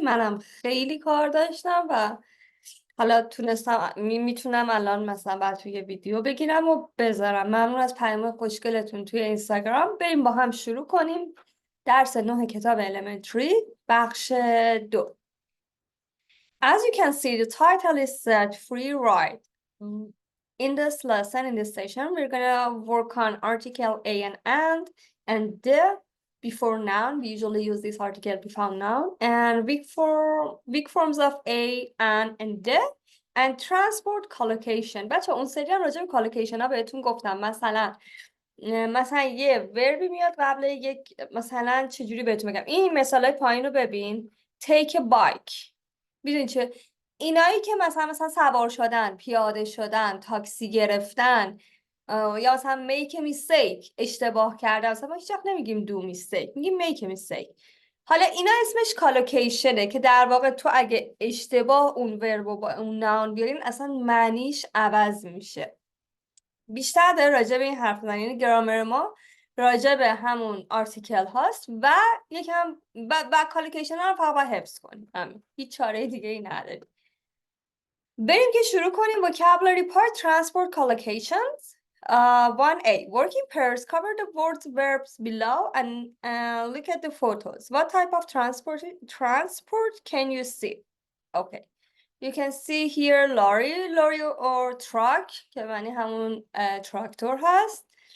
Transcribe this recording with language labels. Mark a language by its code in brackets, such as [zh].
[fa] منم خیلی کار داشتم و حالا تونستم میتونم الان مثلا بعد توی ویدیو بگیرم و بذارم. ممنون از پیام خوشگلتون توی اینستاگرام. بریم با هم شروع کنیم. درس 9 کتاب Elementary بخش 2. [en] As you can see, the title is set free ride. In this lesson, in this session, we're gonna work on article a and the before noun. We usually use this article before noun and weak forms of a and the and transport collocation. [fa] بچه اون سری هم راجع به collocation ها بهتون گفتم. مثلا یه وربی میاد قبل یک، مثلا چجوری بهتون بگم. این مثالای پایین رو ببین. [en] Take a bike. [fa] میدونی چه؟ اینایی که مثلا سوار شدن، پیاده شدن، تاکسی گرفتن، یا مثلا [en] make a mistake، [fa] اشتباه کردن. مثلا ما هیچ وقت نمیگیم [en] do mistake، [fa] میگیم [en] make a mistake. [fa] حالا اینا اسمش کالوکیشنه که در واقع تو اگه اشتباه اون ورب با اون ناون بیارین اصلا معنیش عوض میشه. بیشتر داره راجع به این حرف میزنه، یعنی گرامر ما راجع به همون آرتیکل هاست و یکم و کالوکیشن ها رو فقط حفظ کنیم. همین، هیچ چاره دیگه ای نداریم. بریم که شروع کنیم. [en] vocabulary part transport collocations. 1A working pairs. Cover the words verbs below and look at the photos. What type of transport can you see? Okay. You can see here lorry or truck [fa] که معنی همون تراکتور هست.